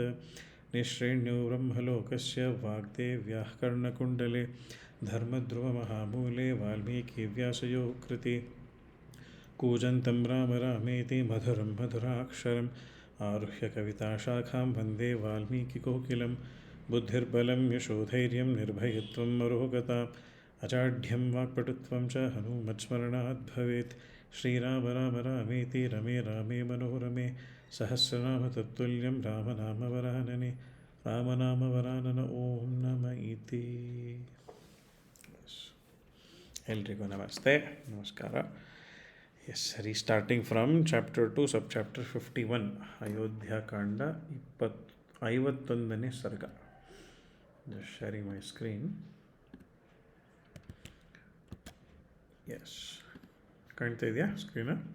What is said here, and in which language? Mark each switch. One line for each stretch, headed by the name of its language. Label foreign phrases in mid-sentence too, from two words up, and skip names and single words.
Sanskrit: निःश्रेण्यो ब्रह्मलोकस्य वाग्देव्याः कर्णकुण्डले धर्मध्रुवमहामूले वाल्मीकिव्यासयोः कृते कूजन्तं राम रामेति मधुरं मधुराक्षरम् आरुह्य कविताशाखां वन्दे वाल्मीकिकोकिलं बुद्धिर्बलं यशोधैर्यं निर्भयत्वं मरोगता अजाढ्यं वाक्पटुत्वं च हनूमत्स्मरणात् भवेत्। श्रीराम राम रामेति रमे रामे मनोरमे सहस्रनाम तत्तुल्यं रामनामवरानने ರಾಮನಾಮವರಾನನ ಓಂ ನಮ ಇತಿ.
Kannada: ಎಲ್ರಿಗೂ ನಮಸ್ತೆ, ನಮಸ್ಕಾರ.
English: Yes, restarting from chapter 2 sub chapter 51
Kannada: ಅಯೋಧ್ಯಾಕಾಂಡ 51ನೇ ಸರ್ಗ.
English: Just sharing my screen. Yes,
Kannada: ಕಾಣ್ತಾ ಇದೆಯಾ ಸ್ಕ್ರೀನ್?